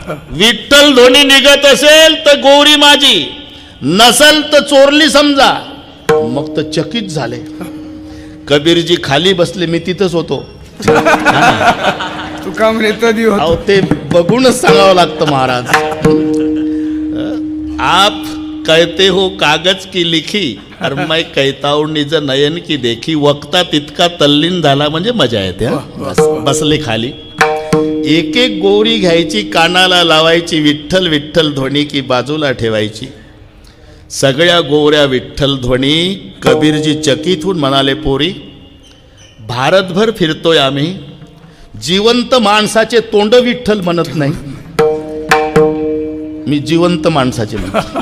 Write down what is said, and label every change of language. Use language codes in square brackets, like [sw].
[mr] विठ्ठल ध्वनी निघत असेल तर गोवरी माझी, नसल तर चोरली समजा. मग तर चकित झाले. कबीरजी खाली बसले, मी तिथंच होतो. तू का म्हणे तरी अहो ते बघूनच सांगावं लागतं महाराज. [hi] आप कहते हो कागज की लिखी, और मैं कहता हूं निज नयन की देखी. [mr] वक्ता तितका तल्लीन झाला म्हणजे मजा येते. बसले खाली. एक एक गोवरी घ्यायची, कानाला लावायची, विठ्ठल विठ्ठल ध्वनी की बाजूला ठेवायची. सगळ्या गोवऱ्या विठ्ठल ध्वनी. कबीरजी चकित होऊन म्हणाले पोरी, भारतभर फिरतोय आम्ही, जिवंत माणसाचे तोंड विठ्ठल म्हणत नाही, मी जिवंत माणसाचे म्हणतो.